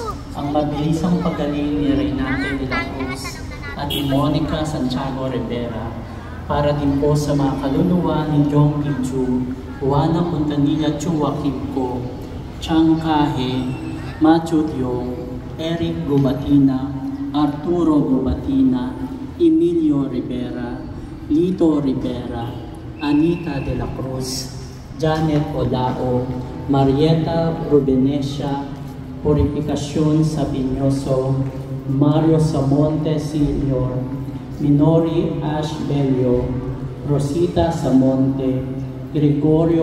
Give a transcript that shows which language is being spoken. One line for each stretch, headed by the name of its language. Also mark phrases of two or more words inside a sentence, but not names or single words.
Filipino: ang mabilisang paggaling ni Reynate de la Cruz at ni Monica Santiago Rivera, para din po sa mga kaluluwa ni Jong Iju, Juana Puntanilla Chua Kimko, Chang Kahe, Matthew Diong, Eric Gubatina, Arturo Gubatina, Emilio Rivera, Lito Rivera, Anita de la Cruz, Janet Olao, Marieta Rubenesia, Purificacion Sabinoso, Mario Samonte Sr., Minori Ash Bello, Rosita Samonte, Gregorio